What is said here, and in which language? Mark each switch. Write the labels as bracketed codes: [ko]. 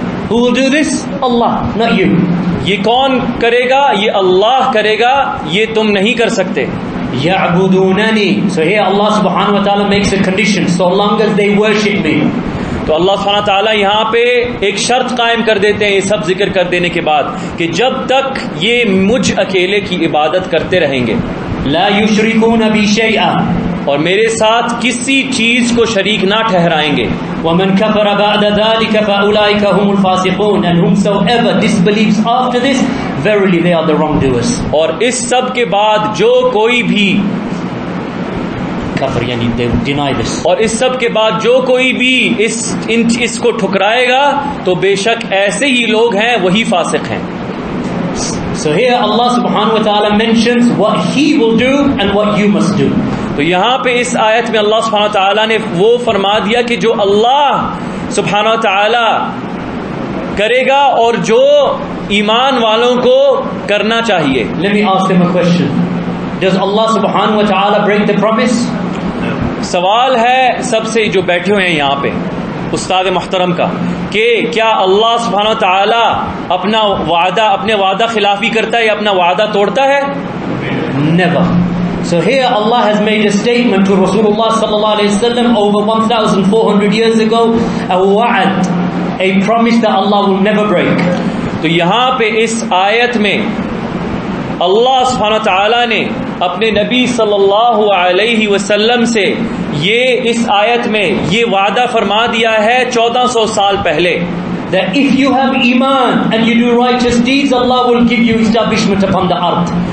[en] Who will do this? Allah, not you. [ur] یہ کون کرے گا؟ یہ اللہ کرے گا، یہ تم نہیں کر سکتے. [ar] يَعْبُدُونَنِي. [en] So here Allah subhanahu wa ta'ala makes a condition, so long as they worship me. [ur] تو اللہ سبحانہ تعالیٰ یہاں پہ ایک شرط قائم کر دیتے ہیں یہ سب ذکر کر دینے کے بعد کہ جب تک یہ مجھ اکیلے کی عبادت کرتے رہیں گے. [ar] لَا يُشْرِكُونَ بِي شَيْئًا. [ur] اور میرے ساتھ کسی چیز کو شریک نہ ٹھہرائیں گے. [ar] وَمَنْ كَفَرَ بَعْدَ ذَلِكَ فَأُولَٰئِكَ هُمُ الْفَاسِقُونَ. [en] And whomsoever disbelieves after this, verily they are the wrongdoers. [ur] اور اس سب کے بعد جو کوئی بھی کفر یعنی [en] they deny this. [ur] اور اس سب کے بعد جو کوئی بھی اس کو ٹھکرائے گا تو بے شک ایسے ہی لوگ ہیں وہی فاسق ہیں. [en] So here Allah subhanahu wa ta'ala mentions what he will do and what you must do. [ur] تو یہاں پہ اس آیت میں اللہ سبحانہ تعالیٰ نے وہ فرما دیا کہ جو اللہ سبحانہ تعالیٰ کرے گا اور جو ایمان والوں کو کرنا چاہیے. [en] Let me ask them a question. Does Allah subhanahu wa ta'ala break the promise? [ur] سوال ہے سب سے جو بیٹھے ہوئے ہیں یہاں پہ، استاد محترم کا کہ کیا اللہ سبحانہ و تعالی اپنے وعدہ خلافی کرتا ہے یا اپنا وعدہ توڑتا ہے؟ [en] Never. So here Allah has made a statement to Rasulullah sallallahu alaihi wasallam over 1400 years ago, a wa'ad, a promise that Allah will never break. [ur] تو یہاں پہ اس آیت میں اللہ سبحانہ تعالیٰ نے اپنے نبی صلی اللہ علیہ وسلم سے یہ اس آیت میں یہ وعدہ فرما دیا ہے 1400 سال پہلے [en] that if you have iman and you do righteous deeds, Allah will give you establishment upon the earth.